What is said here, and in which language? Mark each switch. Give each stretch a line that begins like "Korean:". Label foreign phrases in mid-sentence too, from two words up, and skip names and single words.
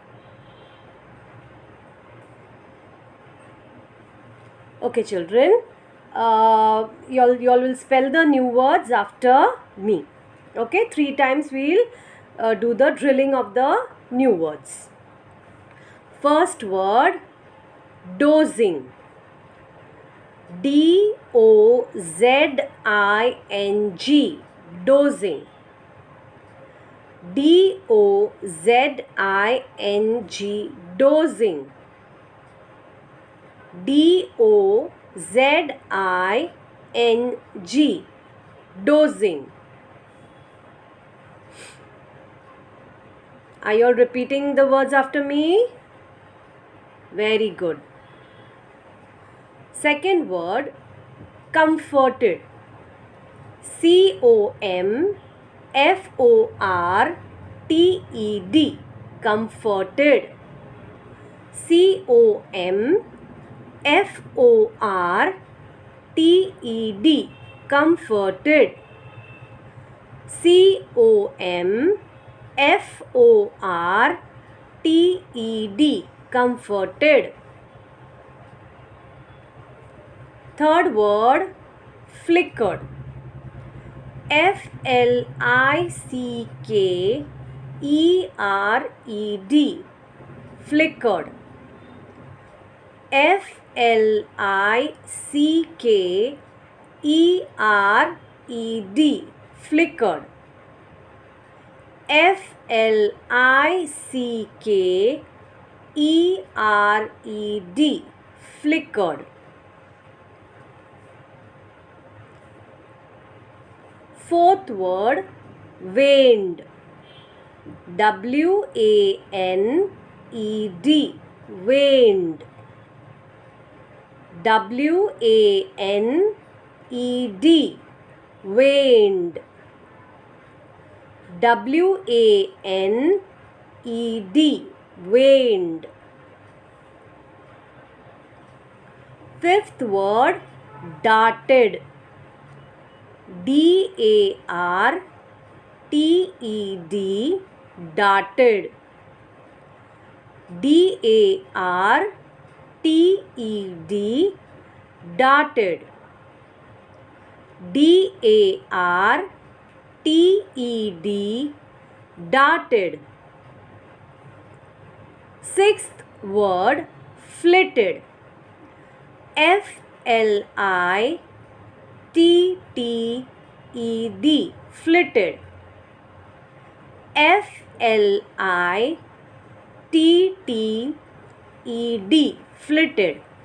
English: Okay, children. Y'all will spell the new words after me. Okay, 3 times we'll do the drilling of the new words. First word, dozing. D-O-Z-I-N-G. Dozing. D-O-Z-I-N-G. Dozing. D-O-Z-I-N-G. Dozing. Are you all repeating the words after me? Very good. Second word, comforted. C-O-M-F-O-R-T-E-D. Comforted. C-O-M-F-O-R-T-E-D. Comforted. C-O-M-F-O-R-T-E-D. Comforted. Third word, flickered. F-L-I-C-K-E-R-E-D. Flickered. F-L-I-C-K-E-R-E-D. Flickered. F-L-I-C-K-E-R-E-D. Flickered. Fourth word, waned. W-A-N-E-D. Waned. W-A-N-E-D. Waned. W-A-N-E-D. Waned. Fifth word, darted. D-A-R-T-E-D. Darted. D-A-R-T-E-D. Darted. D-A-R-T-E-D. Darted. Sixth word, flitted. F-L-I-T-T-E-D. Flitted. F-L-I-T-T-E-D. Flitted.